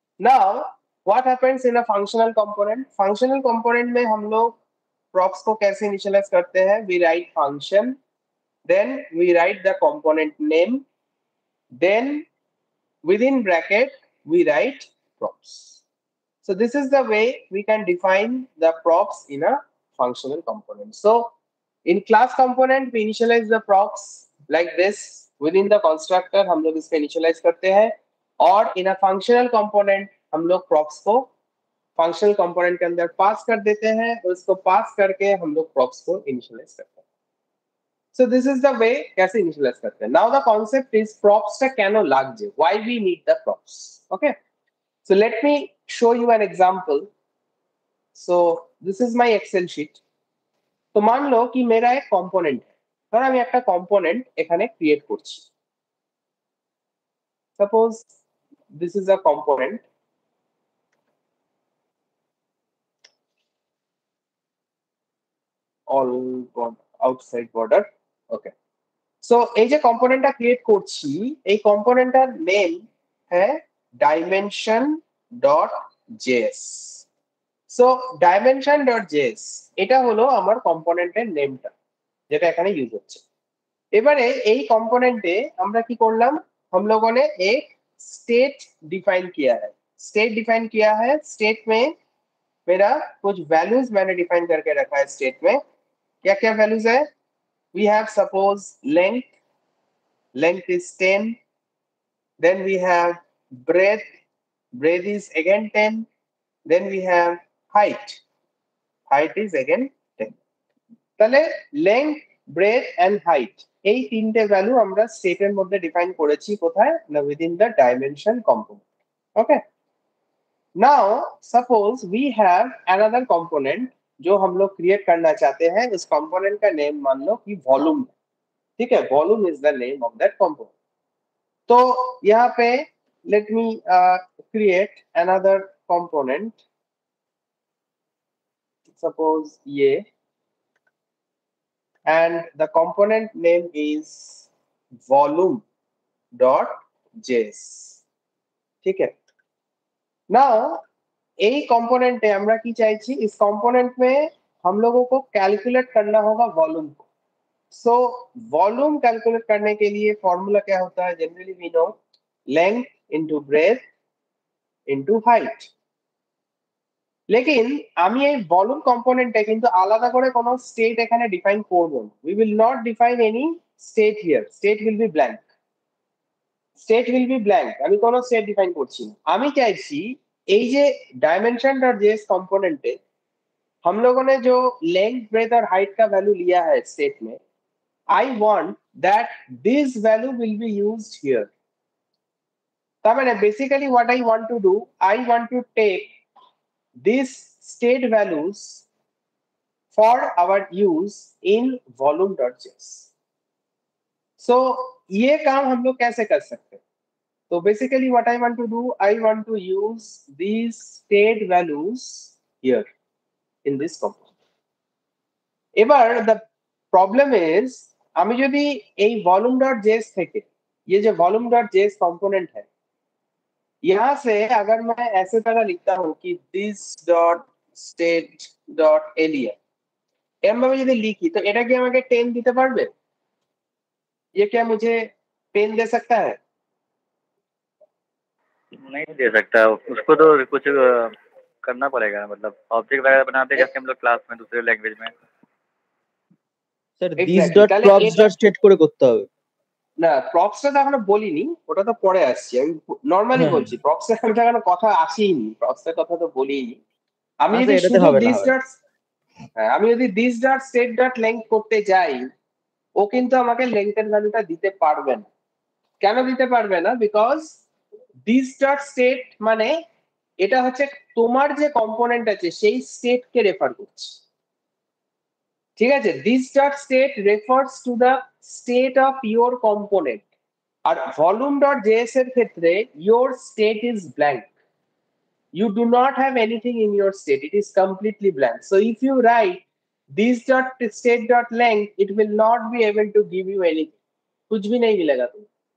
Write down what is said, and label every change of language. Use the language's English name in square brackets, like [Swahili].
[English] Now what happens in a functional component? [Hindi] Functional component में हम लोग props को कैसे initialize करते हैं? [English] We write function, then we write the component name, then within bracket we write props. So this is the way we can define the props in a functional component. So in class component we initialize the props like this, within the constructor [Hindi] हम लोग इसको initialize करते हैं, और [English] in a functional component [Hindi] हम लोग props को functional component के अंदर पास कर देते हैं, और उसको पास करके हम लोग props को initialize करते हैं। [English] So this is the way [Hindi] कैसे initialize करते हैं। [English] Now the concept is props [Bangla] টা কেন লাগছে, [English] why we need the props. Okay, so let me show you an example. So this is my excel sheet. [Hindi] तो मान लो कि मेरा एक कंपोनेंट है, [Bangla] ধর আমি একটা কম্পোনেন্ট এখানে ক্রিয়েট করছি। [English] Suppose this is a component, all outside border. [Bangla] Okay, so এই যে কম্পোনেন্টটা ক্রিয়েট করছি, এই কম্পোনেন্টটার নেম হ্যাঁ dimension dot JS. So dimension dot JS এটা হলো আমার কম্পোনেন্টের নেমটা যেটা এখানে ইউজ হচ্ছে। এবারে এই [Hindi] कंपोनेंटे [Bangla] আমরা কি করলাম, [Hindi] हम लोगों ने एक स्टेट डिफाइन किया है। स्टेट डिफाइन किया है, स्टेट में मेरा कुछ वैल्यूज मैंने डिफाइन करके रखा है। स्टेट में क्या क्या वैल्यूज है? [English] We have suppose length, length is 10, then we have breadth, breadth is again 10, then we have height, height is again 10। [Bangla] তাহলে লেংথ, ব্রেথ এন্ড হাইট এই তিনটে ভ্যালু আমরা স্টেটের মধ্যে ডিফাইন করেছি কোথায় না within the dimension component. [English] okay, now suppose we have another component [Hindi] जो हम लोग क्रिएट करना चाहते हैं। इस कंपोनेंट का नेम मान लो कि वॉल्यूम है। ठीक है, [English] Volume is the name of that component. [Hindi] तो यहाँ पे [English] Let me create another component, suppose ये, and the component name is volume.js। [Hindi] ठीक है, नाउ এই कंपोनेंट [Bangla] আমরা কি চাইছি, [Hindi] इस कंपोनेंट में हम लोगों को कैलकुलेट करना होगा वॉल्यूम को। सो वॉल्यूम कैलकुलेट करने के लिए फॉर्मूला क्या होता है? [English] Generally we know length into breadth into height. [Bangla] लेकिन আমি এই ভলিউম কম্পোনেন্টে কিন্তু আলাদা করে কোনো স্টেট এখানে ডিফাইন করব না। [English] we will not define any state here, state will be blank, state will be blank, [Bangla] আমি কোনো স্টেট ডিফাইন করছি না। আমি চাইছি এই যে [Hindi] डायमेंशन डॉट जेएस कंपोनेंट पे हम लोगों ने जो लेंथ ब्रेथ और हाइट का वैल्यू लिया है स्टेट में, [English] I want that this value will be used here. [Bangla] তার মানে [English] Basically what I want to do, I want to take this state values for our use in volume.js। [Hindi] so ये काम हम लोग कैसे कर सकते हैं? [English] तो basically what I want to do, I want to use these state values here in this component। [Bangla] এবার [English] the problem is [Bangla] আমি যদি এই volume.js থেকে [Hindi] ये जो volume.js component है यहाँ से अगर मैं ऐसे तरह लिखता हूँ कि [English] this dot state dot earlier [Bangla] এরকম ভাবে যদি লিখি তো এটা কি আমাকে 10 দিতে পারবে? [Hindi] ये क्या मुझे 10 दे सकता है? नहीं दे सकता, उसको तो कुछ करना पड़ेगा, मतलब ऑब्जेक्ट वगैरह बनाते जैसे हम लोग क्लास में दूसरे लैंग्वेज में। [Bangla] Sir this dot props dot state করে করতে হবে। না প্রপসটা তো এখনো বলিনি, ওটা তো পরে আসছে, আমি নরমালি বলছি প্রপসের এখনো কথা আসেনি, প্রপসের কথা তো বলিনি। আমি যদি শুধু দিস ডট, আমি যদি this dot state dot length করতে যাই ও কিন্তু আমাকে লেংথের ভ্যালুটা দিতে পারবে না। কেন দিতে পারবে না? বিকজ দিস ডট স্টেট মানে এটা হচ্ছে তোমার যে কম্পোনেন্ট আছে সেই স্টেটকে রেফার করছে, ঠিক আছে? [English] This dot state refers to the state of your component. [Bangla] আর volume dot JS এর ক্ষেত্রে [English] Your state is blank, you do not have anything in your state, it is completely blank। so if you write this dot state dot length, it will not be able to give you anything, [Hindi] कुछ भी नहीं मिलेगा तुम्हें।